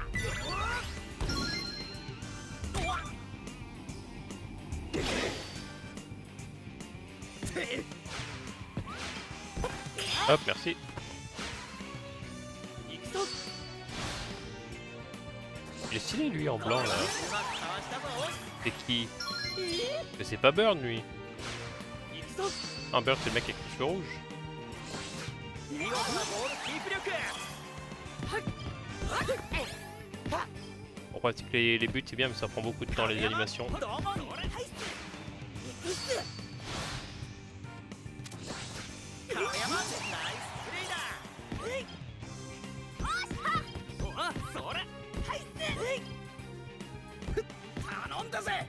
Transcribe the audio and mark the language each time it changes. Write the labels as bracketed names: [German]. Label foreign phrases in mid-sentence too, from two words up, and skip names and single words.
[Japanese] うわっ [French] Hop, merci. [Japanese] 行くぞ。 [French] Il est stylé lui en blanc là. [Japanese] うまくかわしたぞ。 [French] C'est qui? Mais c'est pas Burn lui. [Japanese] 行くぞ。 [French] Ah, Burn c'est le mec avec les cheveux rouges. [Japanese] 見事なボールキープ力。 [French] Bon, après, c'est que les buts c'est bien, mais ça prend beaucoup de temps les animations. [Japanese] どうも。川山ナイスプレーだ。おあ、それ。頼んだぜ。